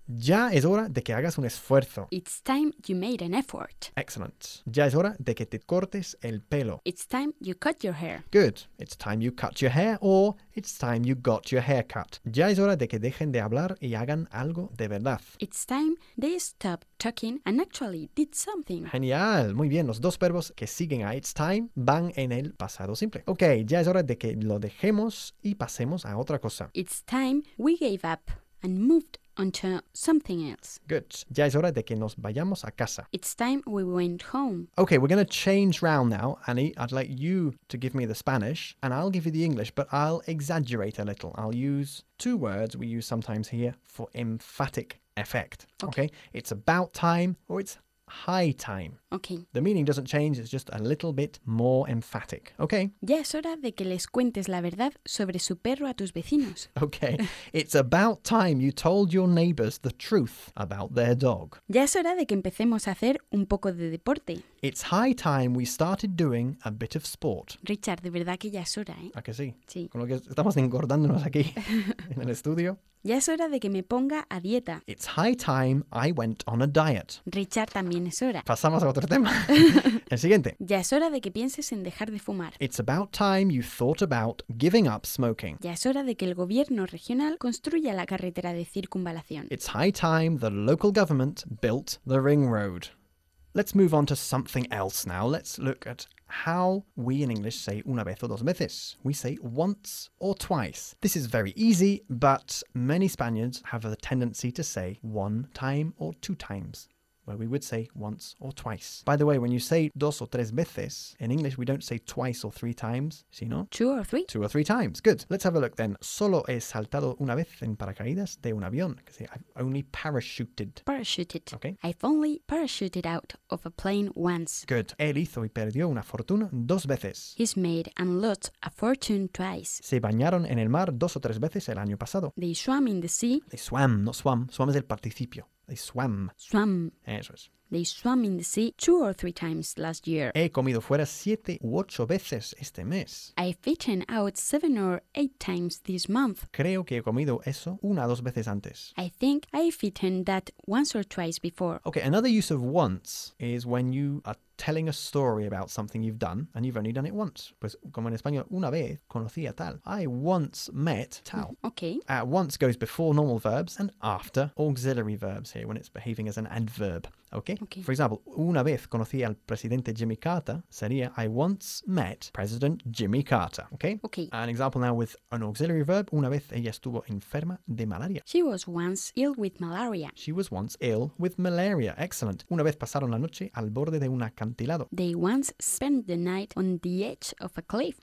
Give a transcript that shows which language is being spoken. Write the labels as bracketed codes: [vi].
[es] Ya es hora de que hagas un esfuerzo. [en] It's time you made an effort. Excellent. [es] Ya es hora de que te cortes el pelo. [en] It's time you cut your hair. Good. It's time you cut your hair, or it's time you got your hair cut. [es] Ya es hora de que dejen de hablar y hagan algo de verdad. [en] It's time they stop talking and actually did something. [es] Genial. Muy bien. Los dos verbos que siguen a it's time van en el pasado simple. Ok. Ya es hora de que lo dejemos y pasemos a otra cosa. [en] It's time we gave up and moved onto something else. [es] Good. Ya es hora de que nos vayamos a casa. [en] It's time we went home. Okay, we're going to change round now. Annie, I'd like you to give me the Spanish, and I'll give you the English, but I'll exaggerate a little. I'll use two words we use sometimes here for emphatic effect. Okay? It's about time, or it's high time. Okay. The meaning doesn't change, it's just a little bit more emphatic. Okay. [es] Ya es hora de que les cuentes la verdad sobre su perro a tus vecinos. [en] Okay. It's about time you told your neighbors the truth about their dog. [es] Ya es hora de que empecemos a hacer un poco de deporte. [en] It's high time we started doing a bit of sport. [es] Richard, de verdad que ya es hora, ¿eh? ¿A que sí? Sí. Con lo que estamos engordándonos aquí en el estudio. Ya es hora de que me ponga a dieta. [en] It's high time I went on a diet. [es] Richard, también es hora. Pasamos a otro tema. El siguiente. Ya es hora de que pienses en dejar de fumar. [en] It's about time you thought about giving up smoking. [es] Ya es hora de que el gobierno regional construya la carretera de circunvalación. [en] It's high time the local government built the ring road. Let's move on to something else now. Let's look at how we in English say [es] una vez o dos veces. [en] We say once or twice. This is very easy, but many Spaniards have a tendency to say one time or two times, where we would say once or twice. By the way, when you say [es] dos o tres veces, [en] in English we don't say twice or three times, sino... Two or three. Two or three times. Good. Let's have a look then. [es] Solo he saltado una vez en paracaídas de un avión. [en] See, I've only parachuted. Parachuted. Okay. I've only parachuted out of a plane once. Good. [es] Él hizo y perdió una fortuna dos veces. [en] He's made and lost a fortune twice. [es] Se bañaron en el mar dos o tres veces el año pasado. [en] They swam in the sea. They swam, not swam. Swam [es] es el participio. [en] They swam. Swam. [es] Eso es. [en] They swam in the sea two or three times last year. [es] He comido fuera siete u ocho veces este mes. [en] I've eaten out seven or eight times this month. [es] Creo que he comido eso una o dos veces antes. [en] I think I've eaten that once or twice before. Okay, another use of once is when you are telling a story about something you've done and you've only done it once. [es] Pues como en español, una vez conocí a tal. [en] I once met tal. Okay. Once goes before normal verbs and after auxiliary verbs here when it's behaving as an adverb. Okay? Okay. For example, [es] una vez conocí al presidente Jimmy Carter sería [en] I once met President Jimmy Carter. Okay? Okay. An example now with an auxiliary verb. [es] Una vez ella estuvo enferma de malaria. [en] She was once ill with malaria. She was once ill with malaria. Excellent. [es] Una vez pasaron la noche al borde de una acantilado. [en] They once spent the night on the edge of a cliff.